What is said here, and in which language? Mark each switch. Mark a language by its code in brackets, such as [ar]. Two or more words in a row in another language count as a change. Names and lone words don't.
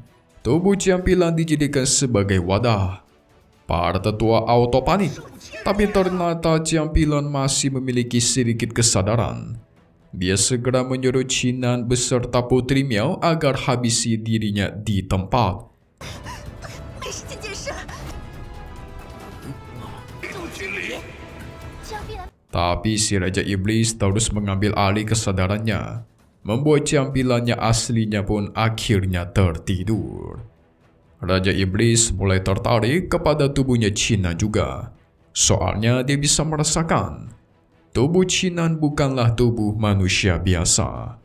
[id] Tubuh Jampilan dijadikan sebagai wadah. Para tetua auto panik. Tapi ternyata Jampilan masih memiliki sedikit kesadaran. Dia segera menyuruh Qinnan beserta Putri Miao agar habisi dirinya di tempat. [zh] 没时间解释了。 这样必然 [id] Tapi si Raja Iblis terus mengambil alih kesadarannya, membuat campilannya aslinya pun akhirnya tertidur. Raja Iblis mulai tertarik kepada tubuhnya Chinan juga. Soalnya dia bisa merasakan tubuh Chinan bukanlah tubuh manusia biasa.